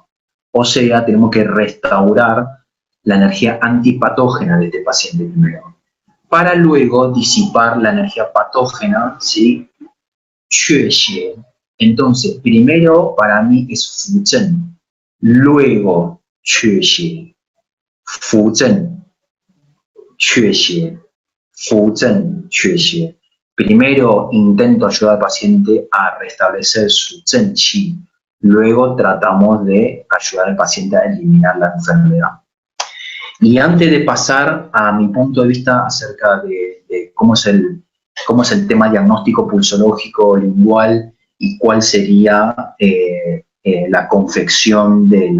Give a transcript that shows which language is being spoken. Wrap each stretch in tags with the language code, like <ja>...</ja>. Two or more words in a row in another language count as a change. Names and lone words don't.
<es>O sea, tenemos que restaurar la energía antipatógena de este paciente primero, para luego disipar la energía patógena, ¿sí?</es> <zh>祛邪.</zh> <es>Entonces, primero para mí es</es> <zh>扶正,</zh> <es>luego</es> <zh>祛邪. 扶正，祛邪. 扶正，祛邪.</zh> <es>Primero intento ayudar al paciente a restablecer su</es> <zh>真气,</zh> <es>luego tratamos de ayudar al paciente a eliminar la enfermedad. Y antes de pasar a mi punto de vista acerca de cómo es el tema diagnóstico pulsológico lingual y cuál sería la confección</es>